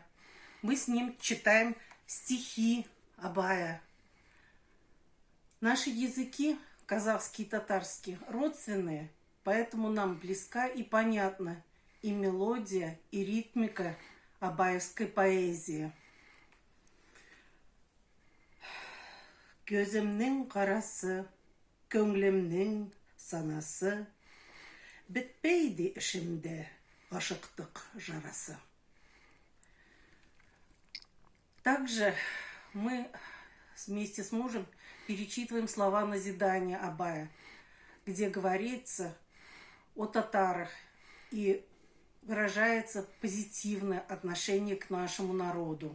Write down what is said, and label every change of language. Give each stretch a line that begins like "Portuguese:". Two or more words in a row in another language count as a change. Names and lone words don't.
Russian: Мы с ним читаем стихи Абая. Наши языки, казахский и татарский, родственные, поэтому нам близка и понятна и мелодия, и ритмика абаевской поэзии.
Kazakh: Көзімнің қарасы, көңлемнің санасы, бітпейді ішімде, ғашықтық жарасы.
Russian: Также мы вместе с мужем перечитываем слова назидания Абая, где говорится о татарах и выражается позитивное отношение к нашему народу.